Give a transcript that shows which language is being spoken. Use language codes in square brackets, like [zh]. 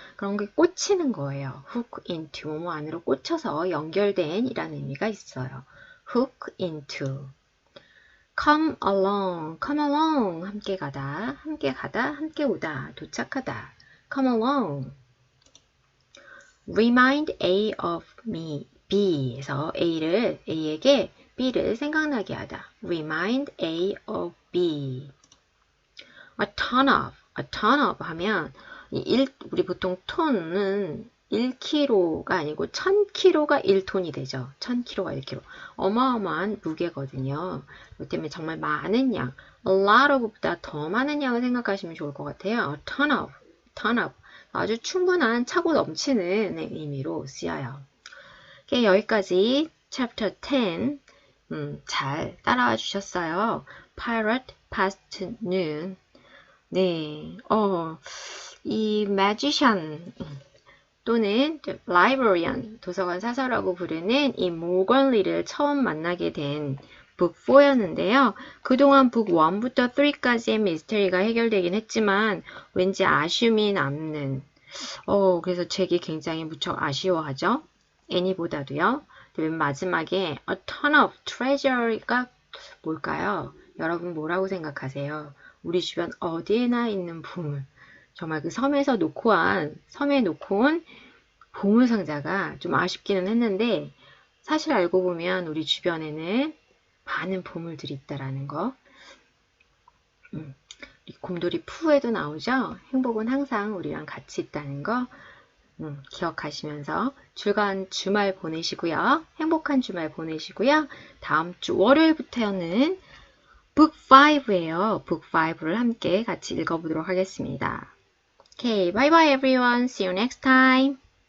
[ko] 그런 게 꽂히는 거예요. [en] hook into, [ko] 뭐뭐 안으로 꽂혀서 연결된 이라는 의미가 있어요. [en] hook into. come along, [ko] 함께 가다, 함께 오다, 도착하다. [en] come along. remind A of me, [ko] B에서 A에게 B를 생각나게 하다. [en] remind A of B. [ko] a ton of 하면 우리 보통 톤은 1kg가 아니고 1000kg가 1톤이 되죠. 1000kg가 1kg. 어마어마한 무게거든요. 그렇기 때문에 정말 많은 양, [en] a lot of [ko] 보다 더 많은 양을 생각하시면 좋을 것 같아요. [en] a ton of. [ko] 아주 충분한 차고 넘치는 의미로 쓰여요. 여기까지 Chapter 10 잘 따라와 주셨어요. [en] Pirate past noon. [ko] 네, 이 magician 또는 librarian, 도서관 사서라고 부르는 이 모건리를 처음 만나게 된 북 4였는데요. 그동안 북 1부터 3까지의 미스터리가 해결되긴 했지만 왠지 아쉬움이 남는 그래서 책이 굉장히 무척 아쉬워하죠. 애니보다도요. 맨 마지막에 [en] a ton of treasure [ko] 가 뭘까요? 여러분 뭐라고 생각하세요? 우리 주변 어디에나 있는 보물. 정말 그 섬에 놓고 온 보물 상자가 좀 아쉽기는 했는데 사실 알고 보면 우리 주변에는 많은 보물들이 있다라는 거. 곰돌이 푸에도 나오죠? 행복은 항상 우리랑 같이 있다는 거 기억하시면서 즐거운 주말 보내시고요. 행복한 주말 보내시고요. 다음 주 월요일부터는 북 5예요. 북 5를 함께 같이 읽어보도록 하겠습니다. [en] Okay, bye bye everyone. See you next time.